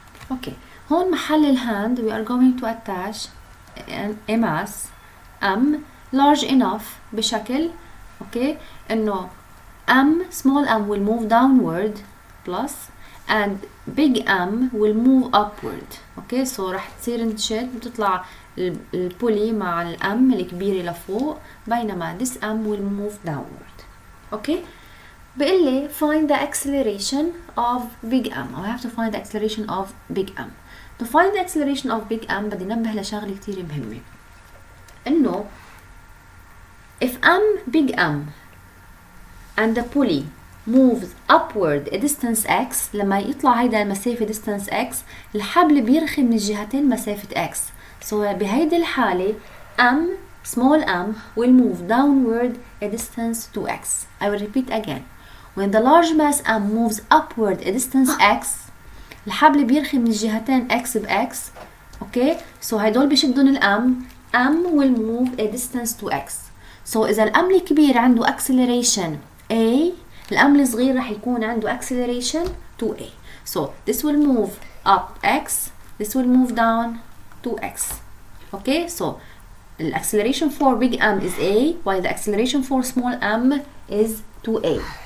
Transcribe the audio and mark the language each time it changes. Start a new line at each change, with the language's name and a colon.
English: Okay.
Arabic: هون محل الهاند
English: we are going to attach a mass M large enough
Arabic: بشكل
English: okay
Arabic: إنه
English: M small m will move downward plus and big M will move upward.
Arabic: okay so رح تصير نشد بتطلع البولي مع الام الكبيرة لفوق بينما
English: this M will move downward. okay
Arabic: بقول لي
English: find the acceleration of big M. I have to find the acceleration of big M. To find the acceleration of big M
Arabic: بدي ننبه لشغلة كتير مهمة إنه
English: if M big M and the pulley moves upward a distance x
Arabic: لما يطلع هيدا المسافة
English: distance x
Arabic: الحبل بيرخي من الجهتين مسافة
English: x. So
Arabic: بهيدي الحالة
English: m small m will move downward a distance to x. I will repeat again. When the large mass m moves upward a distance x,
Arabic: الحبل بيرخي من الجهتين x ب x. اوكي
English: so
Arabic: هيدول بيشدون الام
English: m will move a distance to x.
Arabic: so إذا الام الكبير عنده acceleration a, الام الصغير رح يكون عنده acceleration to a.
English: so this will move up x, this will move down to x. okay so the acceleration for big M is a, while the acceleration for small m is 2a.